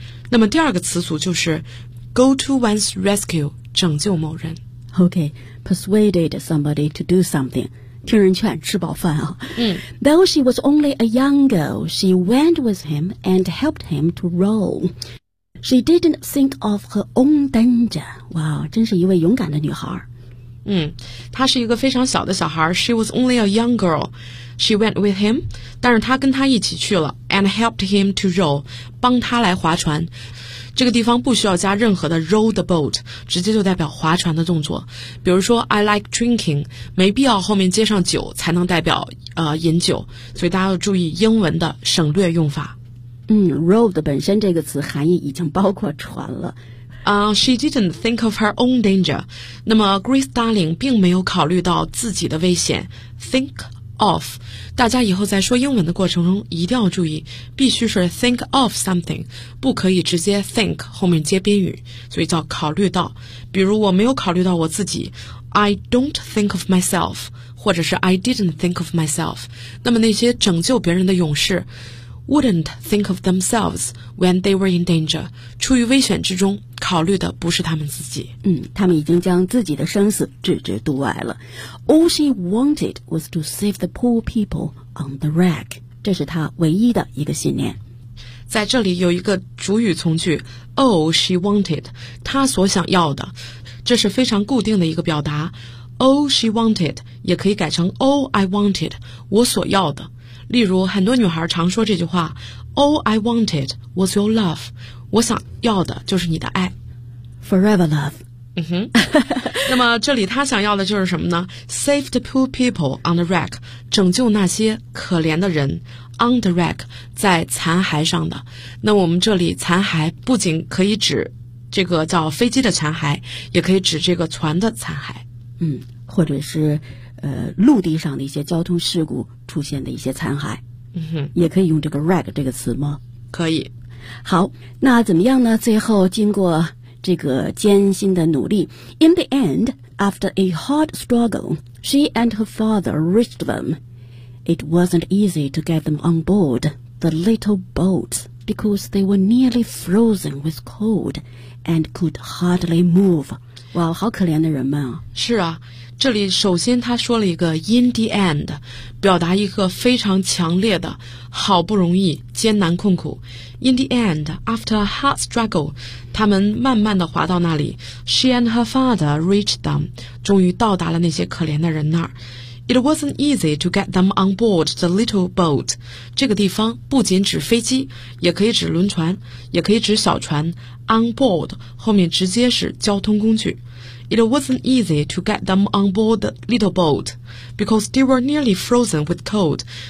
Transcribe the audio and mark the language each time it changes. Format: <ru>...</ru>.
<zh>那么第二个词组就是</zh> <en>go to one's rescue，</en> <zh>拯救某人。</zh> <en>Okay, persuaded somebody to do something.</en> <zh>听人劝，吃饱饭啊。嗯。</zh> <en>Though she was only a young girl, she went with him and helped him to row. She didn't think of her own danger.</en> <zh>哇，真是一位勇敢的女孩。嗯，她是一个非常小的小孩。</zh> <en>She was only a young girl. She went with him.</en> <zh>但是她跟他一起去了。</zh> <en>And helped him to row.</en> <zh>帮他来划船。这个地方不需要加任何的</zh> <en>row the boat，</en> <zh>直接就代表划船的动作。比如说</zh> <en>I like drinking，</en> <zh>没必要后面接上酒才能代表饮酒，所以大家要注意英文的省略用法。嗯 ，row 的本身这个词含义已经包括船了。</zh> <en>She didn't think of her own danger。</en> <zh>那么 Grace Darling 并没有考虑到自己的危险 ，think of。大家以后在说英文的过程中一定要注意，必须是</zh> <en>think of something，</en> <zh>不可以直接 think 后面接宾语，所以叫考虑到。比如我没有考虑到我自己 ，</zh> <en>I don't think of myself，</en> <zh>或者是</zh> <en>I didn't think of myself。</en> <zh>那么那些拯救别人的勇士。</zh> <en>Wouldn't think of themselves when they were in danger.</en> <zh>处于危险之中，考虑的不是他们自己。嗯，他们已经将自己的生死置之度外了。</zh> <en>All she wanted was to save the poor people on the wreck.</en> <zh>这是她唯一的一个信念。在这里有一个主语从句 ，</zh> <en>All she wanted，</en> <zh>她所想要的，这是非常固定的一个表达。</zh> <en>All she wanted</en> <zh>也可以改成</zh> <en>All I wanted，</en> <zh>我所要的。例如很多女孩常说这句话</zh> <en>All I wanted was your love，</en> <zh>我想要的就是你的爱</zh> <en>Forever love。嗯哼。</en> <zh>那么这里她想要的就是什么呢？</zh> <en>Save the poor people on the wreck，</en> <zh>拯救那些可怜的人。</zh> <en>On the wreck，</en> <zh>在残骸上的。那我们这里残骸不仅可以指这个叫飞机的残骸，也可以指这个船的残骸。嗯，或者是陆地上的一些交通事故出现的一些残骸。嗯哼，也可以用这个 wreck 这个词吗？可以。好，那怎么样呢？最后经过这个艰辛的努力，</zh> <en>In the end, after a hard struggle, she and her father reached them. It wasn't easy to get them on board the little boat because they were nearly frozen with cold and could hardly move.</en> <zh>哇，好可怜的人们啊。是啊，这里首先他说了一个</zh> <en>in the end，</en> <zh>表达一个非常强烈的好不容易艰难困苦。</zh> <en>In the end, after a hard struggle，</en> <zh>他们慢慢地滑到那里。</zh> <en>She and her father reached them，</en> <zh>终于到达了那些可怜的人那儿。</zh> <en>It wasn't easy to get them on board the little boat。</en> <zh>这个地方不仅指飞机，也可以指轮船，也可以指小船。</zh> <en>On board</en> <zh>后面直接是交通工具。</zh> <en>It wasn't easy to get them on board the little boat because they were nearly frozen with cold.</en>